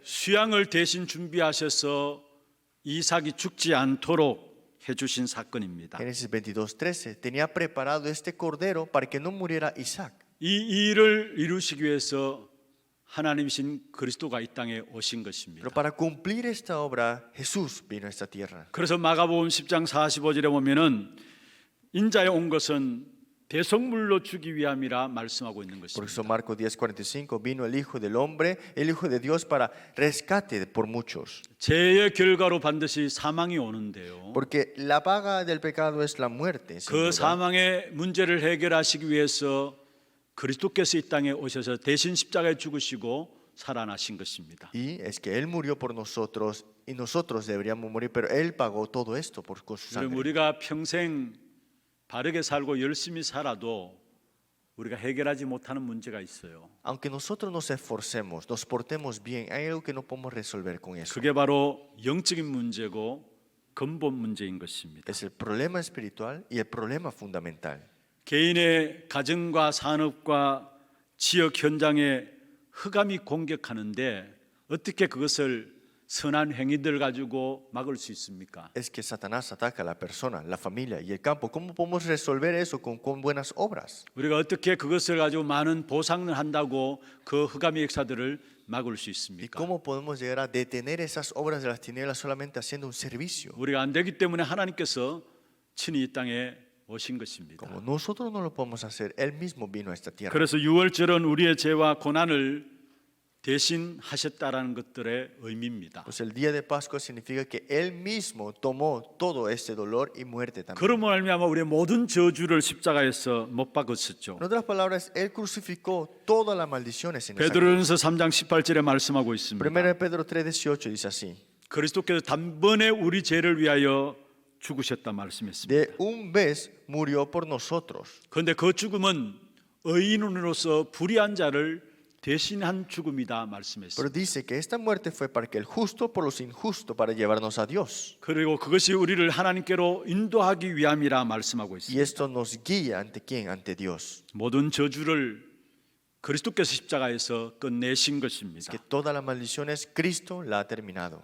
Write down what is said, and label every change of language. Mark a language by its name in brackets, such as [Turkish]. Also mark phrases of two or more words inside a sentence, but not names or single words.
[Korean] 수양을 대신 준비하셔서 이삭이 죽지 않도록 해주신 사건입니다. [Spanish] Génesis 22:13 tenía preparado este cordero para que no muriera Isaac. [Korean] 이 일을 이루시기 위해서 하나님이신 그리스도가 이 땅에 오신 것입니다. [Spanish] Pero para cumplir esta obra Jesús vino a esta tierra. [Korean] 그래서 마가복음 10장 45절에 보면은 인자에 온 것은 대속물로 주기 위함이라 말씀하고 있는 [Spanish] Por eso [Korean] 것입니다. [Spanish] Marcos 10:45 vino el Hijo del Hombre, el Hijo de Dios para rescate por muchos. [Korean] 죄의 결과로 반드시 사망이 오는데요. [Spanish] Porque la paga del pecado es la muerte. sin [Korean] 그 [Spanish] duda. [Korean] 사망의 문제를 해결하시기 위해서 그리스도께서 이 땅에 오셔서 대신 십자가에 죽으시고 살아나신 것입니다. [Spanish] Y es que Él murió por nosotros y nosotros deberíamos morir, pero Él pagó todo esto con su [Korean] 그럼 [Spanish] sangre. [Korean] 우리가 평생 바르게 살고 열심히 살아도 우리가 해결하지 못하는 문제가 있어요. [Spanish] Aunque nosotros nos esforcemos, nos portemos bien, hay algo que no podemos resolver con eso. [Korean] 그게 바로 영적인 문제고 근본 문제인 것입니다. [Spanish] Es el problema espiritual y el problema fundamental. [Korean] 개인의 가정과 산업과 지역 현장에 흑암이 공격하는데 어떻게 그것을 선한 행위들 가지고 막을 수 있습니까? [Spanish] Es que Satanás ataca a la persona, la familia y el campo. ¿Cómo podemos resolver eso con buenas obras? [Korean] 우리가 어떻게 그것을 가지고 많은 보상을 한다고 그 흑암의 역사들을 막을 수 [Spanish] ¿Y [Korean] 있습니까? [Spanish] cómo podemos llegar a detener esas obras de las tinieblas solamente haciendo un servicio? [Korean] 우리가 안 되기 때문에 하나님께서 친히 이 땅에 오신 것입니다. [Spanish] Como nosotros no lo podemos hacer, Él mismo vino a esta tierra. [Korean] 그래서 6월절은 우리의 죄와 고난을 대신 하셨다라는 것들의 의미입니다. [Spanish] Pues el día de Pascua significa que Él mismo tomó todo este dolor y muerte también. [Korean] 그러므로 말미암아 우리의 모든 저주를 십자가에서 못 박으셨죠. [Spanish] En otras palabras, Él crucificó todas las maldiciones en esa cruz. [Korean] 베드로전서 3장 18절에 말씀하고 있습니다. [Spanish] 1 Pedro 3:18 dice así: [Korean] 그리스도께서 단번에 우리 죄를 위하여 죽으셨다 말씀했습니다. [Spanish] de un vez murió por nosotros. [Korean] 그런데 그 죽음은 의인으로서 불의한 자를 대신한 죽음이다 말씀했습니다. [Spanish] Pero dice que esta muerte fue para que el justo por los injustos para llevarnos a Dios. [Korean] 그리고 그것이 우리를 하나님께로 인도하기 위함이라 말씀하고 [Spanish] Y [Korean] 있습니다. [Spanish] esto nos guía ante quién? Ante Dios. [Korean] 모든 저주를 그리스도께서 십자가에서 끝내신 [Spanish] Es [Korean] 것입니다. [Spanish] que todas las maldiciones Cristo la ha terminado.